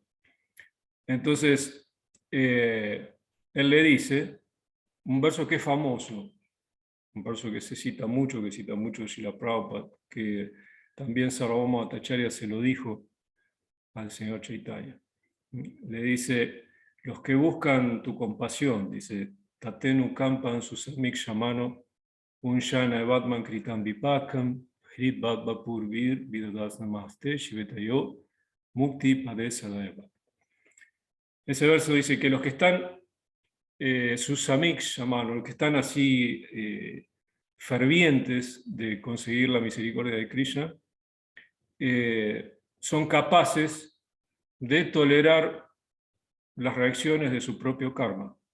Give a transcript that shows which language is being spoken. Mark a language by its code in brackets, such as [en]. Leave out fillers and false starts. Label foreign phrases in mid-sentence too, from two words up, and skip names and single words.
[es] Entonces, él le dice un verso que es famoso, un verso que cita mucho Srila Prabhupada, que también Sarvabhauma Bhattacharya se lo dijo al señor Chaitanya. Le dice: los que buscan tu compasión, dice, [sa] Tatenu Kampan Susamik Shamano, Unshana Evatman Kritam Vipakam, Hrit Bhadvapur Vir, Vidadas Namaste, Shivetayo, Mukti Padesadaeva. [es] Ese verso dice que los que están [sa] Susamik Shamano, [es] los que están así fervientes de conseguir la misericordia de Krishna, son capaces de tolerar las reacciones de su propio karma.